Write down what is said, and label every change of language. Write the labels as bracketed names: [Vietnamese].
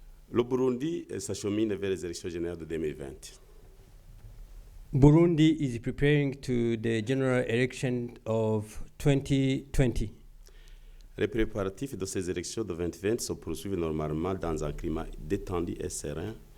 [French] Le Burundi s'achemine vers les élections générales de 2020. [English] Burundi is preparing to the general election of 2020. [French] Les préparatifs de ces élections de 2020 se poursuivent normalement dans un climat détendu et serein.